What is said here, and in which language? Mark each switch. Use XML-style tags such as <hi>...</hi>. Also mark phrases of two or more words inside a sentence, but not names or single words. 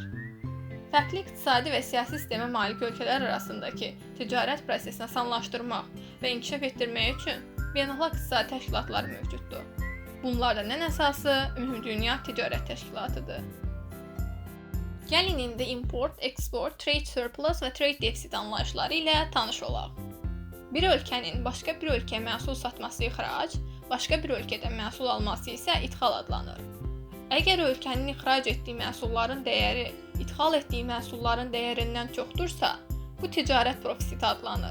<az>Fərqli iqtisadi və siyasi sistemə malik ölkələr arasındakı ticarət prosesini asanlaşdırmaq və inkişaf etdirmək üçün beynəlxalq iqtisadi təşkilatlar mövcuddur. Bunlardan ən əsası Ümumdünya Ticarət Təşkilatıdır. Gəlin indi import, export,</az> <en>trade surplus</en> <az>və</az> <en>trade deficit</en> <az>anlayışları ilə tanış olaq. Bir ölkənin başqa bir ölkəyə məhsul satması ixrac, başqa bir ölkədən məhsul alması isə idxal adlanır. Əgər ölkənin ixrac etdiyi məhsulların dəyəri idxal etdiyi məhsulların dəyərindən çoxdursa, bu ticarət profiti adlanır.</az>